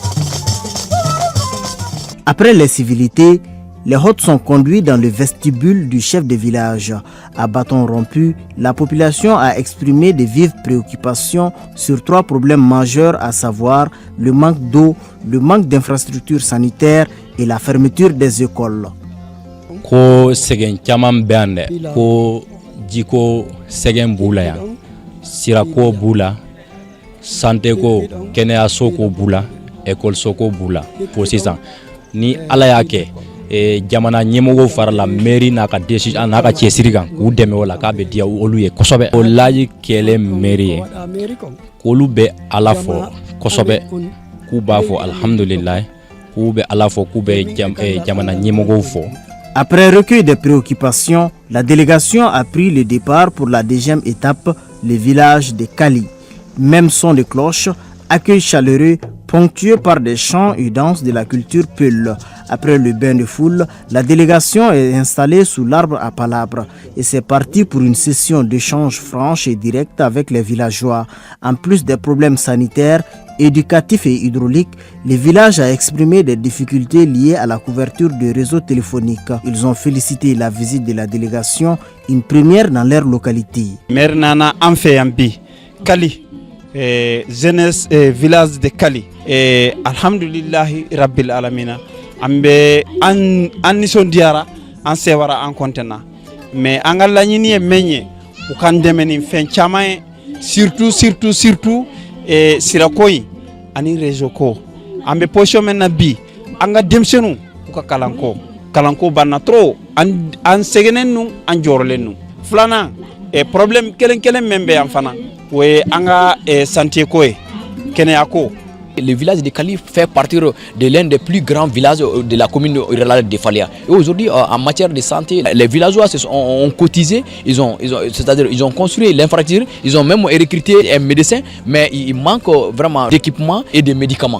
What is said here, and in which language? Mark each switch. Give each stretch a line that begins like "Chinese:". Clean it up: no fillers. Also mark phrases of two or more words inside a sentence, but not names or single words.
French: Après les civilités, les hôtes sont conduits dans le vestibule du chef de village. À bâton rompu, la population a exprimé de vives préoccupations sur 3 problèmes majeurs, à savoir le manque d'eau, le manque d'infrastructures sanitaires et la fermeture des écoles.
Bambara: Ko segen caman bende ko jiko segen bula ya sira ko bula santé ko kɛnɛyaso ko bula école ko bula pour sisan ni ala y'a kɛ jamana ɲɛmɔgɔw farala mairie n'a ka décision n'a ka cɛsiri kan k'u dɛmɛ o la k'a bɛ diya olu ye kosɛbɛ. O laji kɛlen mairie ye k'olu bɛ ala fɔ kosɛbɛ k'u b'a fɔ alhamdulilayi k'u bɛ ala fɔ k'u bɛ jamana ɲɛmɔgɔw fɔ.
French: Après recueil des préoccupations, la délégation a pris le départ pour la deuxième étape, le village de Kali. Même son de cloche, accueil chaleureux, ponctué par des chants et danses de la culture Peul. Après le bain de foule, la délégation est installée sous l'arbre à palabres et c'est parti pour une session d'échange franche et directe avec les villageois. En plus des problèmes sanitaires, éducatifs et hydrauliques, le village a exprimé des difficultés liées à la couverture du réseau téléphonique. Ils ont félicité la visite de la délégation, une première dans leur localité. Maire Nana Amfeyambi, Kali, jeunesse village de Kali,
Arabic: الحمد لله رب العالمين.
Bambara: Ambe an nisondiara an sewara an kontena mais an ga laɲini ye men ye u kan dɛmɛ ni fɛn caman ye surtout sirako in ani réseau ko an bɛ position min na bi an ka denmisɛnninw u ka kalanko banna trop an sɛgɛnnen nu an jɔrɔlen nu filanan problème kelen min bɛ yan fana o ye an ka santé ko ye kɛnɛya ko.
French: Le village de Kali fait partie de l'un des plus grands villages de la commune rurale de Faléa. Et aujourd'hui, en matière de santé, les villageois ont cotisé, c'est-à-dire ils ont construit l'infrastructure, ils ont même recruté un médecin, mais il manque vraiment d'équipements et de médicaments.